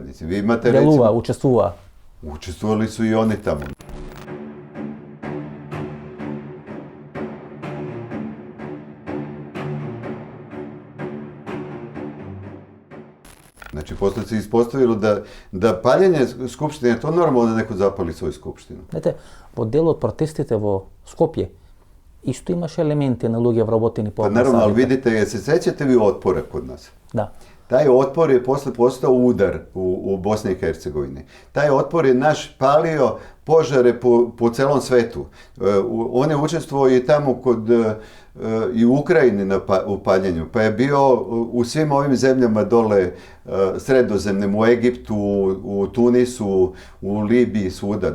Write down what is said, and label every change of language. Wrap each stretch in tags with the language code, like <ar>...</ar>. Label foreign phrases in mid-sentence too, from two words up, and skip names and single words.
<sr>Vi imate, recimo, učestvovali su i oni tamo. Znači, posle se ispostavilo da paljenje Skupštine je to normalno da neko zapali svoju Skupštinu.</sr> <mk>Знаете, во дел од протестите во Скопје исто имаше елементи на луѓе вработени по амбасадите.</mk> <sr>Наravno, ali vidite, se sećate vi otpora kod nas? Da. Taj otpor je posle postao udar u Bosni i Hercegovini. Taj otpor je naš palio požare po celom svetu. On je učestvovao i tamo i u Ukrajini u paljenju, pa je bio u svim ovim zemljama dole sredozemnim, u Egiptu, u Tunisu, u Libiji, svuda.</sr>